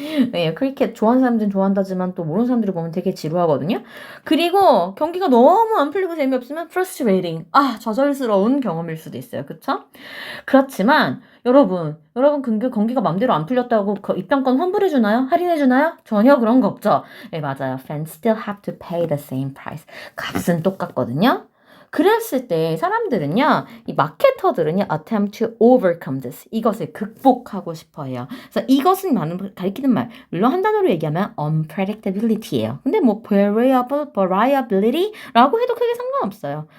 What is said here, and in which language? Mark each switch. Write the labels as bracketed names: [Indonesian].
[Korean] 네, 크리켓 좋아하는 사람들은 좋아한다지만 또 모르는 사람들이 보면 되게 지루하거든요. 그리고 경기가 너무 안 풀리고 재미없으면 frustrating, 좌절스러운 경험일 수도 있어요. 그쵸? 그렇지만 여러분 경기가 맘대로 안 풀렸다고 입장권 환불해주나요? 할인해주나요? 전혀 그런 거 없죠. 네, 맞아요. [English] Fans still have to pay the same price. [Korean] 값은 똑같거든요. 그랬을 때 사람들은요, 이 마케터들은요, [English] attempt to overcome this. [Korean] 이것을 극복하고 싶어 해요. 그래서 이것은 가리키는 말, 물론 한 단어로 얘기하면 unpredictability예요. 근데 뭐 variability라고 해도 크게 상관없어요.